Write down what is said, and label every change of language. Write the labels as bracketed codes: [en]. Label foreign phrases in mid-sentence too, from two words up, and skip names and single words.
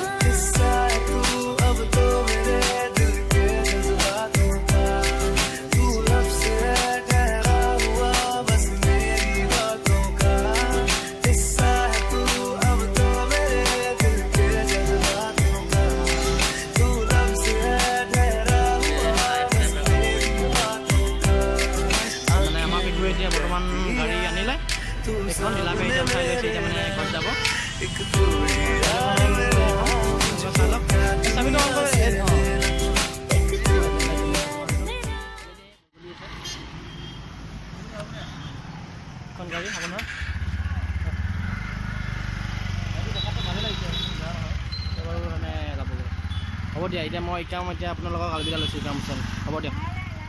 [hi] हिस्सा है तू अब तो मेरे दिल के जज्बातों का तू लफ्ज़ है ठहरा हुआ बस मेरी बातों का हिस्सा है तू अब तो मेरे दिल के जज्बातों का तू लफ्ज़ है ठहरा हुआ बस मेरी बातों का [as] মানে আমাৰ পিঠু এতিয়া বৰ্তমান গাড়ী আনিলে [hi] तू [as] এখন ঢিলাকৈ এতিয়া উঠাই লৈছে এতিয়া মানে ঘৰত যাব [hi] एक तू ही यार मेरा [as] চাই লওক চাবিটো অন কৰে [hi] एक तू ही यार मेरा [as] এখন গাড়ী আপোনাৰ মানে যাবগৈ হ'ব দিয়া এতিয়া মই আপোনালোকক আলবিদা লৈছোঁ কাম চাল হ'ব দিয়ক